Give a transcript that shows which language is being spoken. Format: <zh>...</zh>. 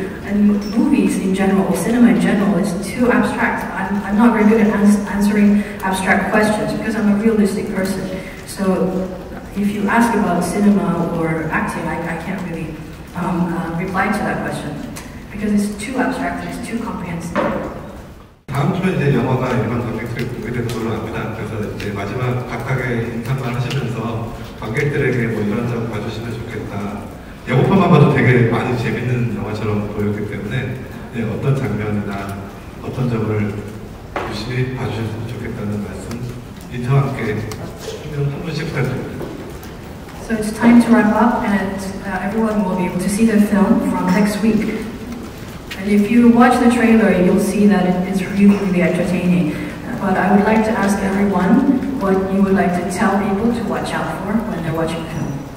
<en>And movies in general, cinema in general, is too abstract. I'm not very good at answering abstract questions because I'm a realistic person. So if you ask about cinema or acting, I can't really reply to that question because it's too abstract and it's too comprehensive.</en> <ko>다음 주에 이제 영화가 일반 관객들이 보게 되는 걸로 압니다. 그래서 이제 마지막 각각의 인사만 하시면서 관객들에게 뭐 이런 점 봐주시면 좋겠다. 예고편만 봐도 되게 많이 재밌는 영화처럼 보였기 때문에 어떤 장면이나 어떤 점을 유심히 봐주셨으면 좋겠다는 말씀 인터와 함께 한 분씩 부탁드립니다.</ko> <en>So it's time to wrap up, and everyone will be able to see the film from next week. And if you watch the trailer, you'll see that it's really, really entertaining. But I would like to ask everyone what you would like to tell people to watch out for when they're watching the film.</en>